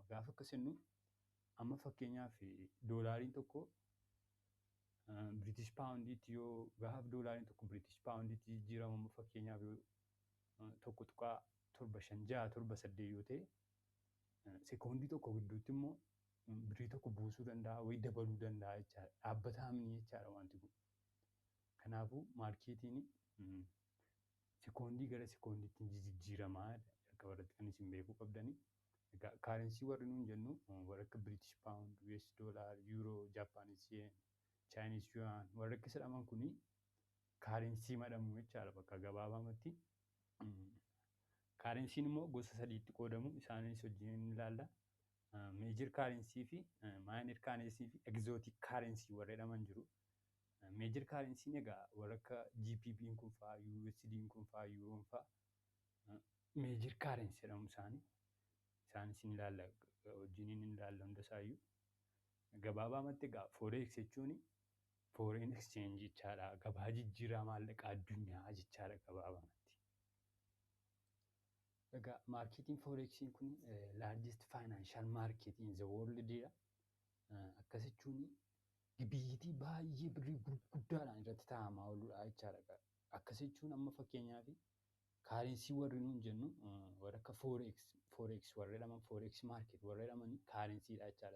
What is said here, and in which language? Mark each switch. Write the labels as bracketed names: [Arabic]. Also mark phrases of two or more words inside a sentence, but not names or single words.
[Oromo] Gaafa akkas jennu amma fakkeenyaaf doolaariin tokko British Poundiitti yoo gaafa doolaariin tokko British Poundiitti jijjiirama amma fakkeenyaaf yoo tokko tuqaa 7.5-6 yoo ta'e sekoondii tokko gidduutti immoo birii tokko buusuu danda'a wayii dabaluu danda'a jechaadha. Dhaabbataa miti jechaadha wanti kun. Kanaafuu maarkeetiin sekoondii gara sekoondiitti jijjiiramaa jalqaba irratti kan isin beekuu qabdani. Egaa kaareensii warri nuun jennu warra akka British Pound, US Dollar, Euro, Japanese Yen, Chinese Yuan warra akka jedhaman kuni kaareensii madhamu jechaadha bakka gabaabumatti. Kaarensiin immoo gosa sadiitti qoodamu. Isaanis wajjin ilaalla. Meejir kaareensii fi maayinir kaareensii fi egzootik kaareensii warra jedhaman jiru. Meejir kaarensiin egaa warra akka GBP'n kun fa'aa, USD'n kun fa'aa, Euroon fa'aa meejir kaarensii jedhamu isaanii. Isaanis ni ilaalla wajjin ni ilaalla hundasaayyuu. Gabaabumatti egaa forex jechuun [English] foreign exchange [Oromo] jechaadha. Gabaa jijjiirraa maallaqa addunyaa jechaadha gabaabumatti. Egaa maarkeetiin forexiin kun [English] largest financial market in the world [Oromo] dha. Akkas jechuun biyyitii baay'ee birrii gurguddaadhaan irratti taa'amaa ooludha jechaadha. Akkas jechuun amma fakkeenyaaf kaareensii warri nuun jennu warra akka forex warra jedhaman [English] forex market [Oromo] warra jedhaman kaarensiidha jechaadha.